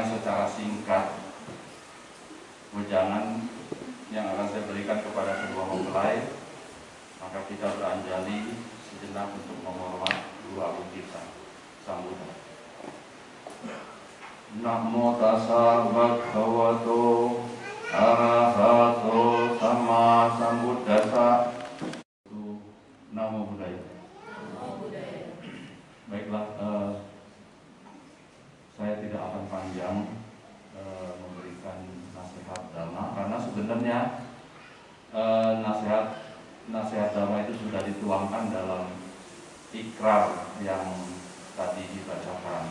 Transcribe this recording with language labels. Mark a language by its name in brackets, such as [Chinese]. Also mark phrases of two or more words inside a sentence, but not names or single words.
[Indonesian] secara singkat wejangan yang akan saya berikan kepada kedua mempelai, maka kita beranjali sejenak untuk menghormat guru agung kita, Sang Buddha. [Pali] Namo tassa bhagavato arahato sama sambuddhassa. Namo Buddhaya. [Indonesian] Baiklah, saya tidak akan panjang memberikan nasihat dhamma, karena sebenarnya nasihat dhamma itu sudah dituangkan dalam ikrar yang tadi dibacakan.